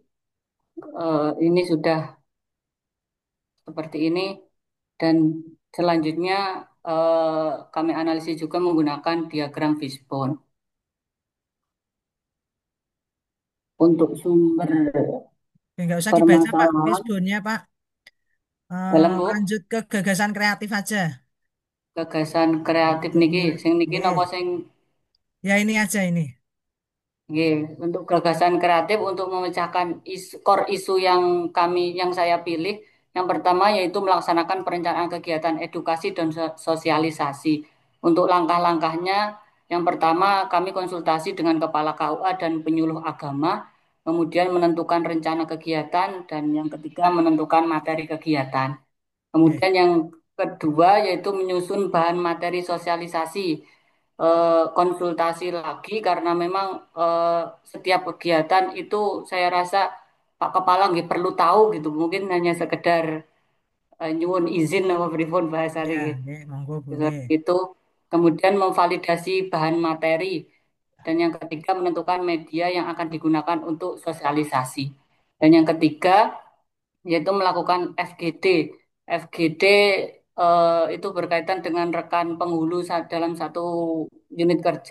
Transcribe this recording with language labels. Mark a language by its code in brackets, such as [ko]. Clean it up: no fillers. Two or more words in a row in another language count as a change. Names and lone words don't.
[id] Ini sudah seperti ini dan selanjutnya kami analisis juga menggunakan diagram fishbone untuk sumber Oke, nggak usah dibaca Pak, permasalahan fishbone-nya Pak. dalam Bu Lanjut ke gagasan kreatif aja. gagasan kreatif niki Judulnya. [jv] sing niki napa [id] Oke. sing Ya ini aja ini. nggih, untuk gagasan kreatif untuk memecahkan core isu yang saya pilih. Yang pertama yaitu melaksanakan perencanaan kegiatan edukasi dan sosialisasi. Untuk langkah-langkahnya, yang pertama kami konsultasi dengan kepala KUA dan penyuluh agama. kemudian menentukan rencana kegiatan, dan yang ketiga menentukan materi kegiatan. Oke, Kemudian yang kedua yaitu menyusun bahan materi sosialisasi, konsultasi lagi karena memang setiap kegiatan itu saya rasa Pak Kepala nggak perlu tahu gitu, mungkin hanya sekedar nyuwun izin apa pripun bahasanya ya, gitu. oke, monggo boleh. Seperti itu. Kemudian memvalidasi bahan materi. Dan yang ketiga menentukan media yang akan digunakan untuk sosialisasi. Dan yang ketiga yaitu melakukan FGD. FGD itu berkaitan dengan rekan penghulu dalam satu unit kerja.